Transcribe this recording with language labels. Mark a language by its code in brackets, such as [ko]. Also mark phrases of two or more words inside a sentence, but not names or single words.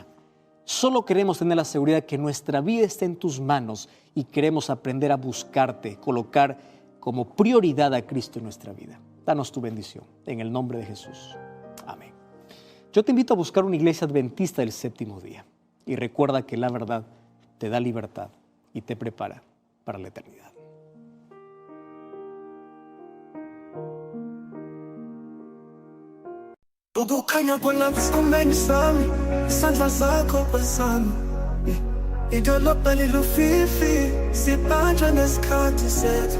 [es] Solo queremos tener la seguridad que nuestra vida está en tus manos y queremos aprender a buscarte, colocar como prioridad a Cristo en nuestra vida. Danos tu bendición, en el nombre de Jesús. Amén. Yo te invito a buscar una iglesia adventista del séptimo día y recuerda que la verdad te da libertad y te prepara para la eternidad. [zu] Kukukhanya bona esikhumeni sami, isandla zakho phezulu. Idolobha lilufifi, sibanjwa nesikhathi sethu.